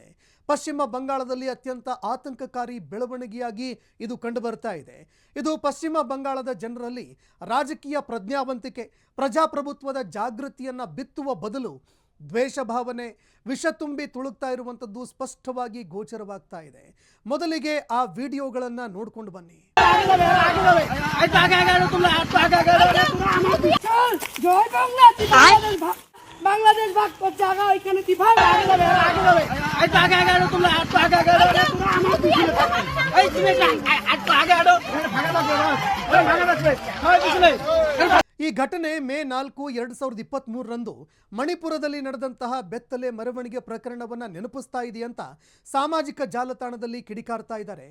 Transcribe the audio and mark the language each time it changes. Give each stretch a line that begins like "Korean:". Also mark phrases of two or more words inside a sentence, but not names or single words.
Kannada: ಪಶ್ಚಿಮ ಬಂಗಾಳದಲ್ಲಿ ಅತ್ಯಂತ ಆತಂಕಕಾರಿ ಬೆಳವಣಿಗೆಯಾಗಿ ಇದು ಕಂಡು ಬರ್ತಾ ಇದೆ. ಇದು ಪಶ್ಚಿಮ ಬಂಗಾಳದ ಜನರಲ್ಲಿ ರಾಜಕೀಯ ಪ್ರಜ್ಞಾವಂತಿಕೆ, ಪ್ರಜಾಪ್ರಭುತ್ವದ ಜಾಗೃತಿಯನ್ನು ಬಿತ್ತುವ ಬದಲು ದ್ವೇಷ ಭಾವನೆ, ವಿಷ ತುಂಬಿ ತುಳುಕ್ತಾ ಇರುವಂಥದ್ದು ಸ್ಪಷ್ಟವಾಗಿ ಗೋಚರವಾಗ್ತಾ ಇದೆ. ಮೊದಲಿಗೆ ಆ ವಿಡಿಯೋಗಳನ್ನು ನೋಡ್ಕೊಂಡು ಬನ್ನಿ.
Bangla: বাংলাদেশ ভাগ করছে, আগা ওইখানে কি ভাগ
Kannada: ಈ ಘಟನೆ ಮೇ 4, 2023ರಂದು ಮಣಿಪುರದಲ್ಲಿ ನಡೆದಂತಹ ಬೆತ್ತಲೆ ಮೆರವಣಿಗೆ ಪ್ರಕರಣವನ್ನು ನೆನಪಿಸ್ತಾ ಇದೆಯಂತ ಸಾಮಾಜಿಕ ಜಾಲತಾಣದಲ್ಲಿ ಕಿಡಿಕಾರ್ತಾ ಇದ್ದಾರೆ.